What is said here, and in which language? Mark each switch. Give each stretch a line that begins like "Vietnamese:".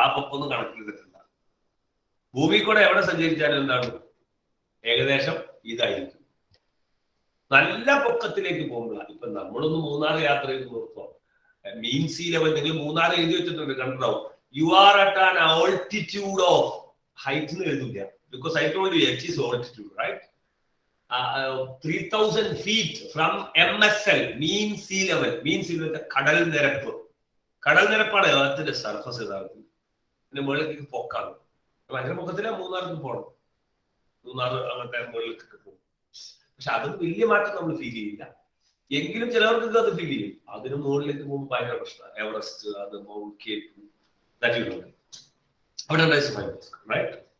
Malayalam: ആ പൊക്കൊന്നും കണക്കിലെടുക്കണ്ട. ഭൂമി കൂടെ എവിടെ സഞ്ചരിച്ചാലും എന്താണ്? ഏകദേശം ഇതായിരിക്കും. നല്ല പൊക്കത്തിലേക്ക് പോകുമ്പോഴാണ്. ഇപ്പൊ നമ്മളൊന്ന് മൂന്നാർ യാത്ര ചെയ്ത് നോക്കുക. മീൻ സീ ലെവൽ നിങ്ങൾ മൂന്നാർ എഴുതി വെച്ചിട്ടുണ്ട്, കണ്ടിട്ടുണ്ടാവും.
English: you are at an altitude of,
Malayalam: height എന്ന് എഴുതില്ല.
English: Because I told you h is altitude, right? 3000 feet from MSL, mean sea level. mean sea level
Malayalam: കടൽ നിരപ്പ്. കടൽ നിരപ്പാണ് എർത്തിന്റെ സർഫസ്. യഥാർത്ഥത്തിൽ പിന്നെ മുകളിലേക്ക് പൊക്കാണ്. ഭയങ്കര പൊക്കത്തിലാണ് മൂന്നാർക്ക് പോകണം. മൂന്നാർ അങ്ങനത്തെ മുകളിലേക്കൊക്കെ പോകും. പക്ഷെ അതൊന്നും വലിയ മാറ്റം നമ്മൾ ഫീൽ ചെയ്യില്ല. എങ്കിലും ചിലവർക്ക് അത് ഫീൽ ചെയ്യും. അതിന് മുകളിലേക്ക് പോകുമ്പോൾ ഭയങ്കര പ്രശ്നമാണ്. എവറസ്റ്റ്, അത് മൗണ്ട് കേപ്പ്, അവിടെ റൈറ്റ്.